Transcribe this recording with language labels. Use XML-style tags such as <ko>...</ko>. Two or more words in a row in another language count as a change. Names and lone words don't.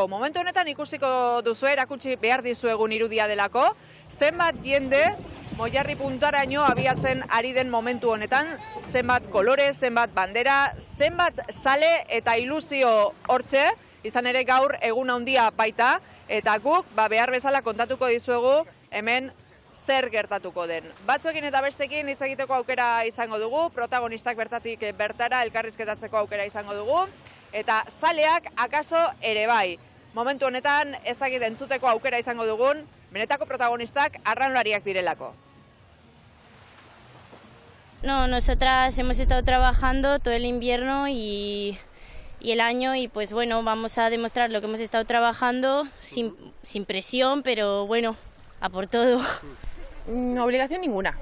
<eu>Momentu honetan ikusiko duzu erakutsi behar dizuegun irudia delako, zenbat jende Moiarri puntaraino abiatzen ari den momentu honetan, zenbat kolore, zenbat bandera, zenbat zale eta ilusio hortxe, izan ere gaur egun handia baita, eta guk behar bezala kontatuko dizuegu hemen zer gertatuko den. Batzuekin eta bestekin hitz egiteko aukera izango dugu, protagonistak bertatik bertara elkarrizketatzeko aukera izango dugu, eta zaleak akaso ere bai. Momentu honetan ez dakit entzuteko aukera izango dugun, benetako protagonistak arraunlariak direlako.</eu> <es>No, nosotras hemos estado trabajando todo el invierno y el año y pues bueno, vamos a demostrar lo que hemos estado trabajando sin presión, pero bueno, a por todo. Obligación ninguna.</es>